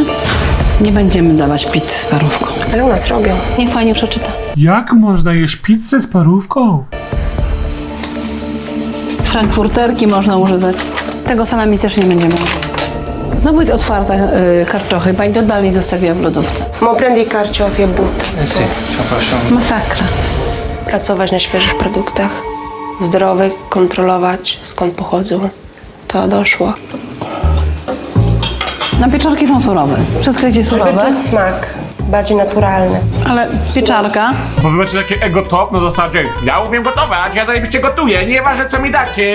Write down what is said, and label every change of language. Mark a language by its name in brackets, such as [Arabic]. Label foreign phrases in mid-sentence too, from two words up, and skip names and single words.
[Polish] Nie będziemy dawać pizzy z parówką. Ale u nas robią. Niech pani przeczyta. Jak można jeść pizzę z parówką? Frankfurterki można używać. Tego salami też nie będziemy używać. Znowu jest otwarta kartochy. Pani to dalej zostawiła w lodówce. [Italian] Mo prendi carciofi e butto. Sì, ce la facciamo. [Polish] Masakra. Pracować na świeżych produktach, zdrowych, kontrolować skąd pochodzą. To doszło. No pieczarki są surowe. Przeskrycie Żeby surowe. czuć smak, bardziej naturalny. Ale pieczarka Bo wy macie takie ego top na zasadzie, ja umiem gotować, ja zajebiście gotuję, nieważne co mi dacie.